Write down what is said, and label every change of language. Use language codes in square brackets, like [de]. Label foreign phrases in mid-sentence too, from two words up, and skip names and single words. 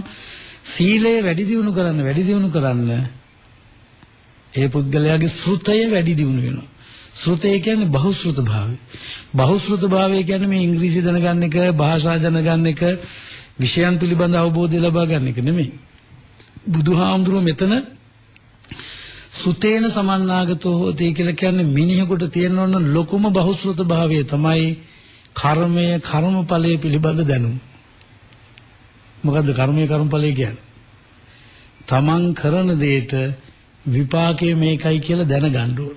[si] සීලය වැඩි දියුණු කරන්න ඒ පුද්ගලයාගේ ශ්‍රුතය වැඩි දියුණු වෙනවා. ශ්‍රුතය කියන්නේ බහුශ්‍රුත භාවය. බහුශ්‍රුත භාවය කියන්නේ මේ ඉංග්‍රීසි දැනගන්න එක, භාෂා දැනගන්න එක, විෂයන් පිළිබඳ අවබෝධය ලබා ගන්න එක නෙමෙයි. බුදුහාමුදුරුවෝ මෙතන [pi] සුතේන සමන්නාගතෝ හෝති [si] කියලා කියන්නේ මිනිහෙකුට තියෙන ඕන ලොකුම බහුශ්‍රුත භාවය තමයි කර්මය, කර්මඵලයේ පිළිබඳ දැනුම. මොකද්ද කර්මය, කර්මඵලය කියන්නේ? තමන් කරන දෙයට විපාකය මේකයි කියලා දැනගන්න ඕන.